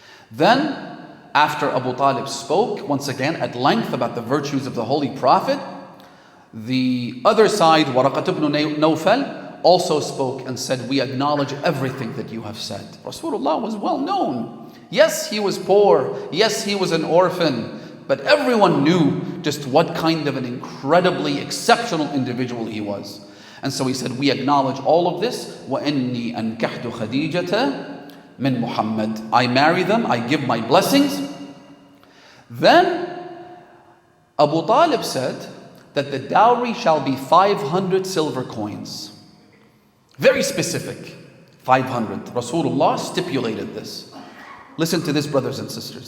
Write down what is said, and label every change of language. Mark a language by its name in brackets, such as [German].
[English] Then, after Abu Talib spoke once again at length about the virtues of the Holy Prophet, the other side, Waraqat ibn Nawfal, also spoke and said, we acknowledge everything that you have said. Rasulullah was well known. Yes, he was poor. Yes, he was an orphan. But everyone knew just what kind of an incredibly exceptional individual he was. And so he said, we acknowledge all of this. [Arabic] وَإِنِّي أَنْكَحْتُ خَدِيجَةَ min Muhammad. [English] I marry them, I give my blessings. Then Abu Talib said that the dowry shall be 500 silver coins. Very specific. 500. Rasulullah stipulated this. Listen to this, brothers and sisters.